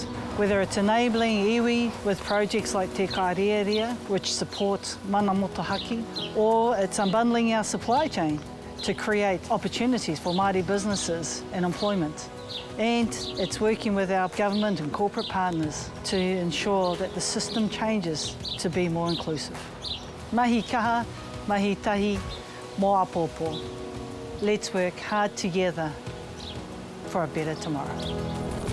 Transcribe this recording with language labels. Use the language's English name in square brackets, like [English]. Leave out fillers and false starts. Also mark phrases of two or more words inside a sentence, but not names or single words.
[English] Whether it's enabling iwi with projects like Te Kaerearea, which supports [Māori] mana motohaki, [English] or it's unbundling our supply chain to create opportunities for Māori businesses and employment. And it's working with our government and corporate partners to ensure that the system changes to be more inclusive. [Māori] Mahi kaha, mahi tahi, mo apopo. [English] Let's work hard together for a better tomorrow.